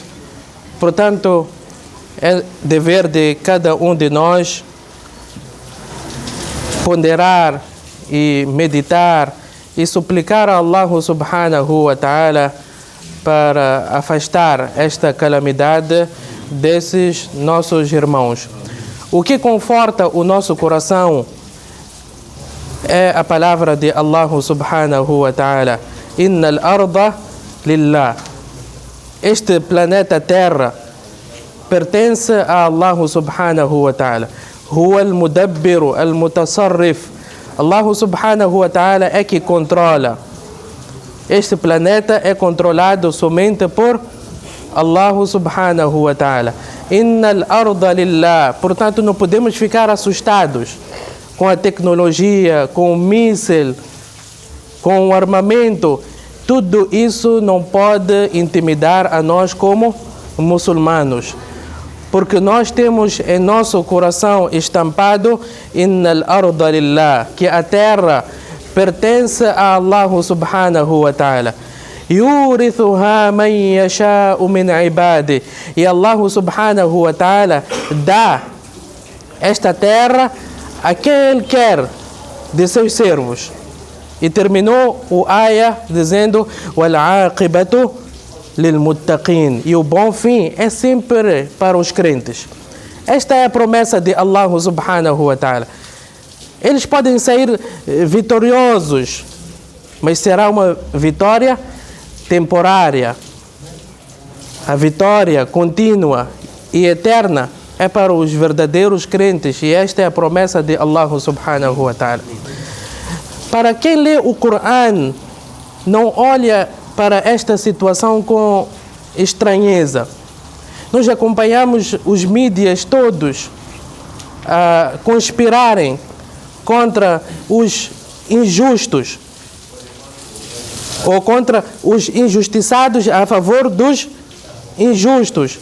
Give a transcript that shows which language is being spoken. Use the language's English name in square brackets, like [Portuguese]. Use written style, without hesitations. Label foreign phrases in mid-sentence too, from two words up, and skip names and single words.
[Portuguese] Portanto, é dever de cada um de nós ponderar e meditar e suplicar a Allah [Arabic] سبحانه وتعالى [Portuguese] para afastar esta calamidade desses nossos irmãos. O que conforta o nosso coração é a palavra de Allah [Arabic] سبحانه وتعالى: إن الأرض لله. [Portuguese] Este planeta Terra pertence a Allah [Arabic] سبحانه وتعالى. هو المدبر المتصرف. [Portuguese] Allah [Arabic] سبحانه وتعالى [Portuguese] é que controla. Este planeta é controlado somente por Allah [Arabic] سبحانه وتعالى. إن الأرض لله. [Portuguese] Portanto, não podemos ficar assustados com a tecnologia, com o míssil, com o armamento. Tudo isso não pode intimidar a nós como muçulmanos, porque nós temos em nosso coração estampado [Arabic] إن الأرض لله, [Portuguese] que a terra pertence a Allah [Arabic] سبحانه وتعالى. يورثها من يشاء من عبادي. [Portuguese] E Allah [Arabic] سبحانه وتعالى [Portuguese] dá esta terra a quem Ele quer de seus servos. E terminou o ayah dizendo [Arabic] وَالْعَاقِبَةُ لِلْمُتَّقِينَ. [Portuguese] E o bom fim é sempre para os crentes. Esta é a promessa de Allah [Arabic] سبحانه وتعالى. [Portuguese] Eles podem sair vitoriosos, mas será uma vitória temporária. A vitória contínua e eterna é para os verdadeiros crentes, e esta é a promessa de Allah [Arabic] سبحانه وتعالى. [Portuguese] Para quem lê o Corão, não olha para esta situação com estranheza. Nós acompanhamos os mídias todos a conspirarem contra os injustos ou contra os injustiçados a favor dos injustos.